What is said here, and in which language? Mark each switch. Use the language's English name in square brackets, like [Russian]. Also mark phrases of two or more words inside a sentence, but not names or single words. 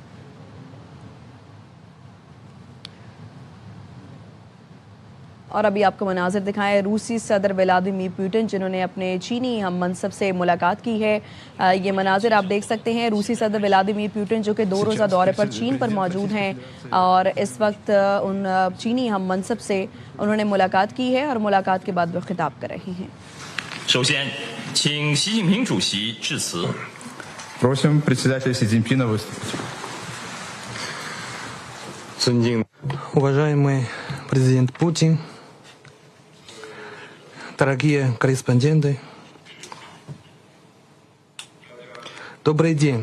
[Urdu] اور ابھی آپ کو مناظر دکھائیں روسی صدر ولادیمیر پوتن، جنہوں نے اپنے چینی ہم منصب سے ملاقات کی ہے. یہ مناظر آپ دیکھ سکتے ہیں۔ روسی صدر ولادیمیر پوتن جو کہ 2 روزہ دورے پر چین پر موجود ہیں اور اس وقت ان چینی ہم منصب سے انہوں نے ملاقات کی ہے اور ملاقات کے بعد وہ خطاب کر رہے ہیں. [Russian] Просим председателя Си Цзиньпина выступить. Уважаемый президент Путин, дорогие корреспонденты, добрый день.